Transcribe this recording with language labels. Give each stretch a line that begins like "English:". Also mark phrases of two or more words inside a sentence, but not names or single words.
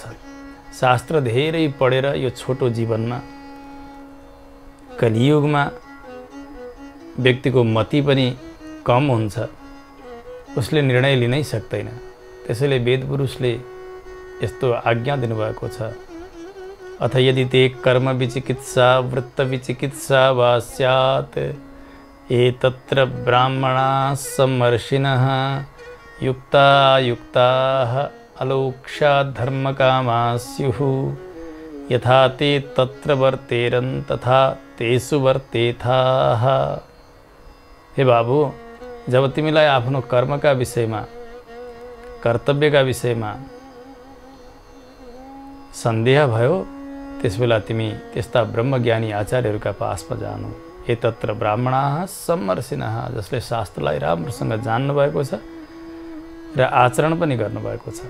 Nepali: शास्त्र धेरै पढेर यो छोटो जीवनमा कलियुगमा व्यक्तिको मति पनि कम हुन्छ, उसले निर्णय लिनै सक्दैन। त्यसैले वेदपुरुषले यस्तो आज्ञा दिनुभएको छ,
Sanskrit: अथ यदि ते कर्म विचिकित्सा वृत्त विचिकित्सा वा स्यात् एतत्र ब्राह्मणाः समर्षिणः युक्तायुक्ताः अलौक्ष्यात् धर्मकामाः स्युः यथा ते तत्र वर्तेरन् तथा तेषु वर्तेथाः।
Nepali: हे बाबु, जब तिमीलाई आफ्नो कर्मका विषयमा, कर्तव्यका विषयमा सन्देह भयो, त्यसबेला तिमी त्यस्ता ब्रह्मज्ञानी आचार्यहरूका पासमा जानु।
Sanskrit: एतत्र ब्राह्मणाः समर्षिणः,
Nepali: जसले शास्त्रलाई राम्रोसँग जान्नुभएको छ र आचरण पनि गर्नुभएको छ।